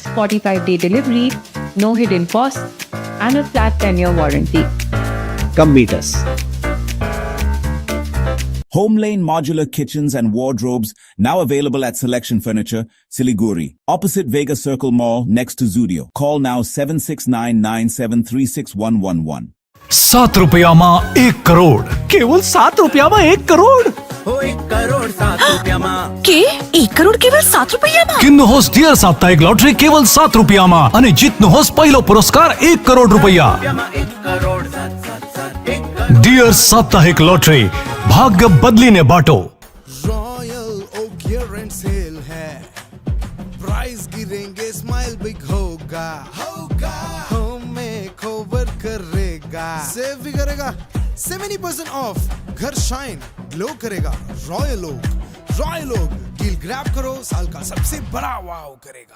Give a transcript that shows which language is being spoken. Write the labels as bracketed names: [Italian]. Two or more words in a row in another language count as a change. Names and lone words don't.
[English] 45-day delivery, no hidden costs, and a flat 10-year warranty. Come meet us. Homelane Modular Kitchens and Wardrobes now available at Selection Furniture, Siliguri, opposite Vega Circle Mall next to Zudio. Call now 7699736111. [Nepali] 7 रुपयामा 1 करोड़. केवल 7 रुपयामा 1 करोड़. हो 1 करोड़ 7 रुपयामा. के 1 करोड़ केवल 7 रुपयामा. किन्नुहोस् डियर साप्ताहिक लटरी केवल 7 रुपयामा अनि जित्नुहोस् पहिलो पुरस्कार 1 करोड़ रुपैयाँ. 1 करोड़ 7 डियर साप्ताहिक लटरी, भाग्य बदलिने बाटो. [Hindi] रॉयल ओक [English] year sale [Hindi] है, प्राइस गिरेंगे, [English] smile big [Hindi] होगा, होम में कवर करेगा, सेव भी करेगा, 70% ऑफ, घर [English] shine glow [Hindi] करेगा. रॉयल ओक [English] deal grab [Hindi] करो, साल का सबसे बड़ा वाव करेगा.